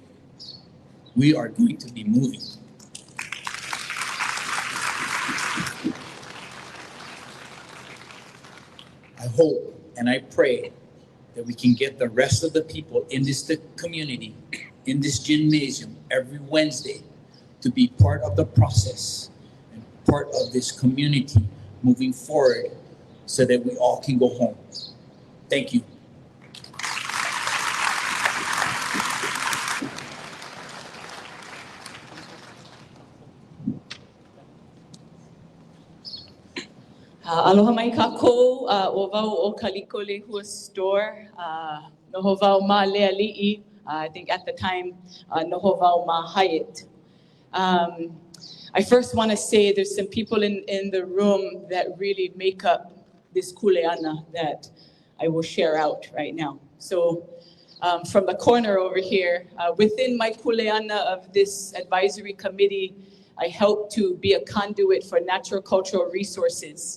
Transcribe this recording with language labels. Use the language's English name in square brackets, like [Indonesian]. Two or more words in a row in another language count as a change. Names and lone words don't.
[English] We are going to be moving. I hope and I pray that we can get the rest of the people in this community, in this gymnasium every Wednesday to be part of the process and part of this community moving forward so that we all can go home. Thank you. [Hawaiian] Aloha mai kākou, o wau o Kaliko Lehua store, noho wau ma Leali'i, [English] I think at the time, [Hawaiian] noho wau ma Hyatt. [English] I first want to say there's some people in the room that really make up this kuleana that I will share out right now. So from the corner over here, within my kuleana of this advisory committee, I help to be a conduit for natural cultural resources.